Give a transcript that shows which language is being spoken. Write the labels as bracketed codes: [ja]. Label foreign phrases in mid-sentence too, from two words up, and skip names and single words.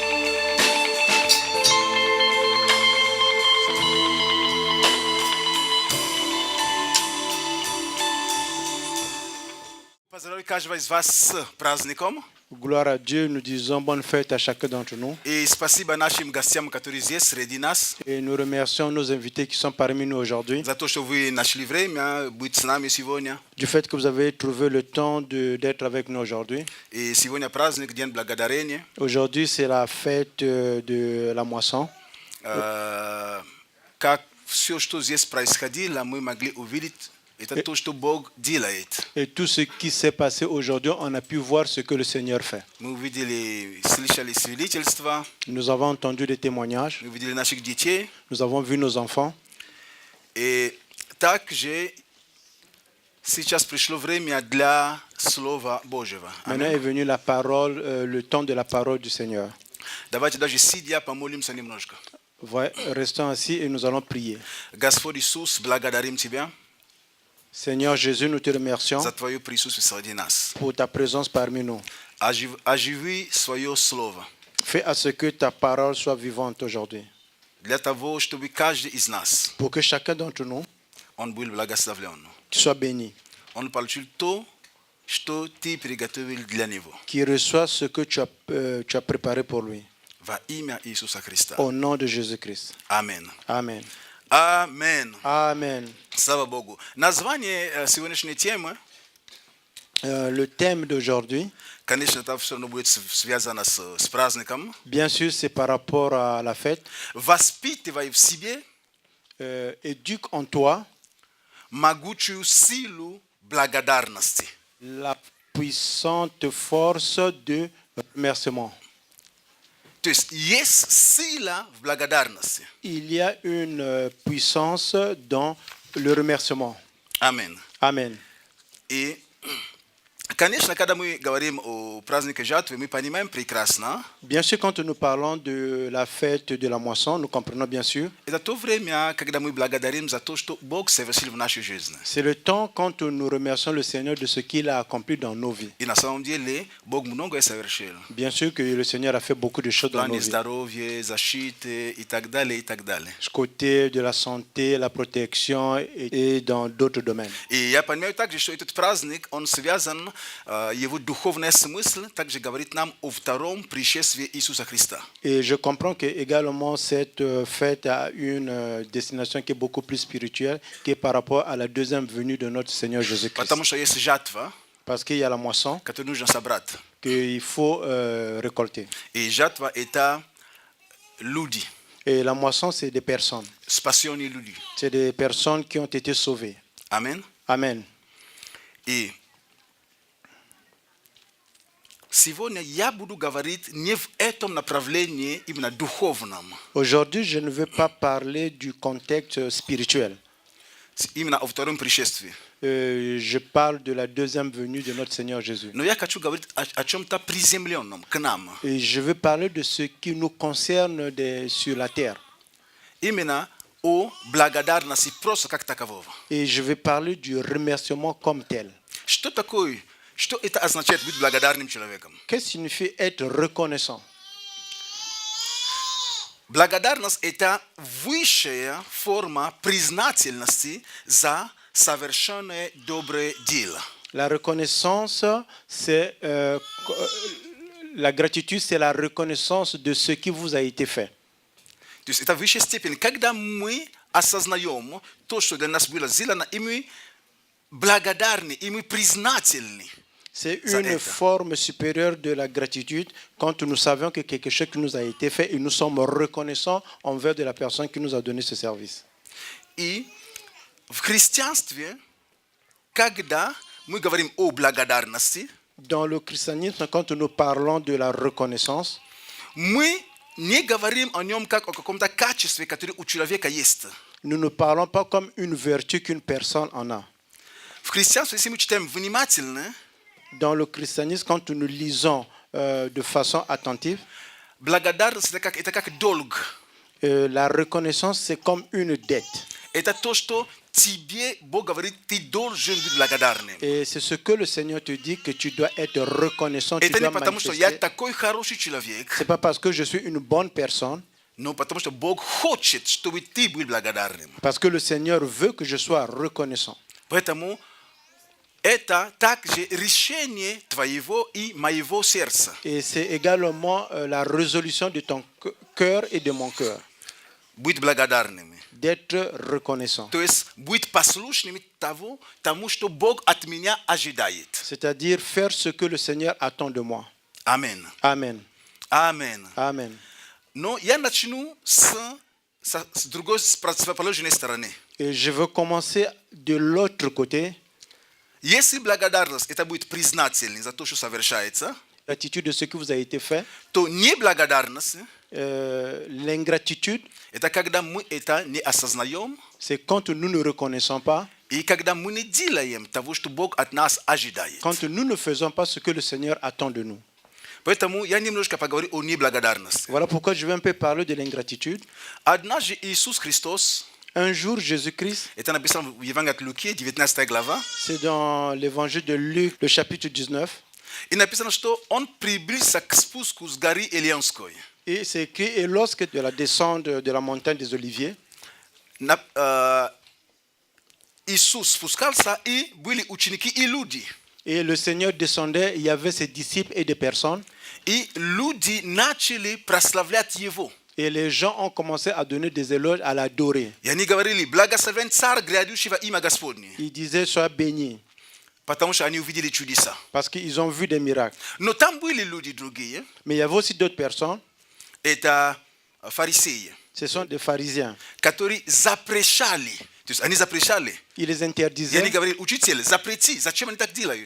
[ru] Поздравляю каждого из вас с праздником. [fr] Gloire à Dieu, nous disons bonne fête à chacun d'entre nous. [ru] И спасибо нашим гостям, которые здесь среди нас, [fr] Et nous remercions nos invités qui sont parmi nous aujourd'hui [ru] за то, что вы нашли время быть с нами сегодня. [fr] du fait que vous avez trouvé le temps d'être avec nous aujourd'hui. [ru] И сегодня праздник, День Благодарения. [fr] Aujourd'hui, c'est la fête de la moisson. [ru] Как все, что здесь происходило, мы могли увидеть, это то, что Бог делает. [fr] Et tout ce qui s'est passé aujourd'hui, on a pu voir ce que le Seigneur fait. [ru] Мы увидели, слышали свидетельства, [fr] Nous avons entendu des témoignages, [ru] мы увидели наших детей. [fr] nous avons vu nos enfants. [ru] И также сейчас пришло время для Слова Божьего. [fr] Maintenant est venu la parole, le temps de la parole du Seigneur. [ru] Давайте даже сидя помолимся немножко. [fr] Restons assis et nous allons prier. [ru] Господь Иисус, благодарим Тебя [fr] Seigneur Jésus, nous te remercions [ru] за Твое присутствие среди нас. [fr] pour ta présence parmi nous. [ru] Оживи свое Слово [fr] Fais à ce que ta parole soit vivante aujourd'hui. [ru] для того, чтобы каждый из нас, [fr] Pour que chacun d'entre nous [ru] он был благословлен. [fr] soit béni, [ru] Он получил то, что Ты приготовил для него. [fr] qu'il reçoit ce que tu as préparé pour lui. [ru] Во имя Иисуса Христа. [fr] Au nom de Jésus-Christ. [ru] Аминь. [fr] Amen. [ru] Аминь. [fr] Amen. [ru] Слава Богу. Название сегодняшней темы, [fr] Le thème d'aujourd'hui, [ru] конечно, это все равно будет связано с праздником. [fr] bien sûr, c'est par rapport à la fête. [ru] Воспитывай в себе [fr] Éduque en toi [ru] могучую силу благодарности. [fr] la puissante force de remerciement. [ru] То есть сила в благодарности. [fr] Il y a une puissance dans le remerciement. [ru] Аминь. [fr] Amen. [ru] И, конечно, когда мы говорим о празднике жатвы, мы понимаем прекрасно, [fr] Bien sûr, quand nous parlons de la fête de la moisson, nous comprenons bien sûr. [ru] это то время, когда мы благодарим за то, что Бог совершил в нашей жизни. [fr] C'est le temps quand nous remercions le Seigneur de ce qu'il a accompli dans nos vies. [ru] И на самом деле Бог многое совершил. [fr] Bien sûr que le Seigneur a fait beaucoup de choses [ru] В [fr] dans nos [ru] плане [fr] vies. [ru] здоровья, защиты и так далее, и так далее. [fr] Du côté de la santé, la protection et dans d'autres domaines. [ru] И я понимаю также, что этот праздник, он связан, его духовный смысл также говорит нам о втором пришествии Иисуса Христа. [fr] Et je comprends que également cette fête a une destination qui est beaucoup plus spirituelle, qui est par rapport à la deuxième venue de notre Seigneur Jésus-Christ. [ru] Потому что есть жатва, [fr] Parce qu'il y a la moisson [ru] которую нужно собрать. [fr] qu'il faut récolter. [ru] И жатва это люди, [fr] Et la moisson, c'est des personnes. [ru] спасенные люди. [fr] C'est des personnes qui ont été sauvées. [ru] Аминь. [fr] Amen. [ru] И сегодня я буду говорить не в этом направлении, именно духовном, [fr] Aujourd'hui, je ne veux pas parler du contexte spirituel. [ru] именно о втором пришествии. [fr] Je parle de la deuxième venue de notre Seigneur Jésus. [ru] Но я хочу говорить о чем-то приземленном, к нам. [fr] Et je veux parler de ce qui nous concerne sur la terre. [ru] Именно о благодарности просто как такового. [fr] Et je vais parler du remerciement comme tel. [ru] Что это означает быть благодарным человеком? [fr] Qu'est-ce que signifie être reconnaissant? [ru] Благодарность – это высшая форма признательности за совершенное доброе дело. [fr] La reconnaissance, c'est la gratitude, c'est la reconnaissance de ce qui vous a été fait. [ru] То есть это высшая степень, когда мы осознаем то, что для нас было сделано, и мы благодарны, и мы признательны. [fr] C'est Ça une aide. forme supérieure de la gratitude quand nous savons que quelque chose qui nous a été fait et nous sommes reconnaissants envers de la personne qui nous a donné ce service. [ru] И в христианстве, когда мы говорим о благодарности, [fr] Dans le christianisme, quand nous parlons de la reconnaissance, [ru] мы не говорим о нем как о каком-то качестве, которое у человека есть. [fr] nous ne parlons pas comme une vertu qu'une personne en a. [ru] В христианстве, если мы читаем внимательно, [fr] Dans le christianisme, quand nous lisons de façon attentive, [ru] благодарность это как долг. [fr] la reconnaissance, c'est comme une dette. [ru] Это то, что тебе Бог говорит, ты должен быть благодарным. [fr] Et c'est ce que le Seigneur te dit, que tu dois être reconnaissant, tu [ru] Это [fr] dois [ru] не потому, что я [fr] manifester. [ru] такой хороший человек, [fr] C'est pas parce que je suis une bonne personne, [ru] но потому что Бог хочет, чтобы ты был благодарным. [fr] parce que le Seigneur veut que je sois reconnaissant. [ru] Поэтому это также решение твоего и моего сердца. [fr] Et c'est également la résolution de ton cœur et de mon cœur, [ru] Быть благодарными. [fr] d'être reconnaissant. [ru] То есть быть послушными тому, что Бог от меня ожидает. [fr] C'est-à-dire faire ce que le Seigneur attend de moi. [ru] Аминь. [fr] Amen. Amen. Amen. [ru] Но я начну с другой, с противоположной стороны. [fr] Et je veux commencer de l'autre côté. [ru] Если благодарность это будет признательность за то, что совершается, [fr] L'attitude de ce qui vous a été fait, [ru] то неблагодарность [fr] l'ingratitude, [ru] это когда мы это не осознаем [fr] c'est quand nous ne reconnaissons pas, [ru] и когда мы не делаем того, что Бог от нас ожидает. [fr] quand nous ne faisons pas ce que le Seigneur attend de nous. [ru] Поэтому я немножко поговорю о неблагодарности. [fr] Voilà pourquoi je vais un peu parler de l'ingratitude. [ru] Однажды Иисус Христос, [fr] Un jour, Jésus-Christ, [ru] это написано в Евангелии от Луки, 19 глава, [fr] c'est dans l'évangile de Luc, le chapitre 19, [ru] и написано, что Он приблизился к спуску с горы Илионской. [fr] et c'est écrit, et lorsque de la descente de la montagne des Oliviers, [ru] Иисус спускался, и были ученики и люди. [fr] et le Seigneur descendait, il y avait ses disciples et des personnes, [ru] И люди начали прославлять Его. [fr] et les gens ont commencé à donner des éloges, à l'adorer. [ru] И они говорили, благословен Царь, грядущий во имя Господне. [fr] Ils disaient, sois béni, [ru] Потому что они увидели чудеса. [fr] parce qu'ils ont vu des miracles. [ru] Но там были люди другие. [fr] Mais il y avait aussi d'autres personnes, [ru] Это фарисеи, [fr] ce sont des pharisiens. [ru] которые запрещали. То есть они запрещали. [fr] Ils les [ru] И они [fr] interdisaient. [ru] говорили, учитель, запрети, зачем они так делают?